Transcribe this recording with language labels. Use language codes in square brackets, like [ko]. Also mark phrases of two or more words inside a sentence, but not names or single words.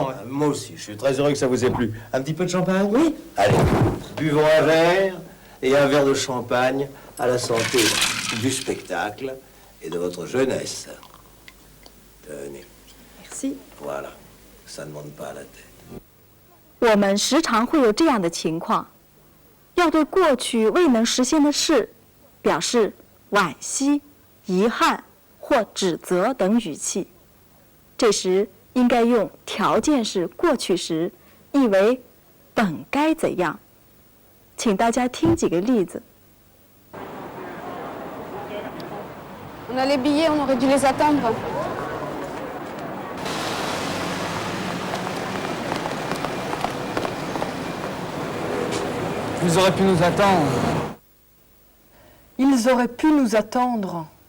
[fr] Bon, moi aussi, je suis très heureux que ça vous ait plu. Un petit peu de champagne? Oui. Allez, buvons un verre et un verre de champagne à la santé du spectacle et de votre jeunesse. Tenez, Merci. voilà, ça ne monte pas à la tête. [zh] 我们时常会有这样的情况，要对过去未能实现的事表示惋惜、遗憾或指责等语气。这时应该用条件式过去时，意为本该怎样。请大家听几个例子。 [fr] On a les billets, on aurait dû les attendre. Vous aurez pu nous attendre. Ils auraient pu nous attendre.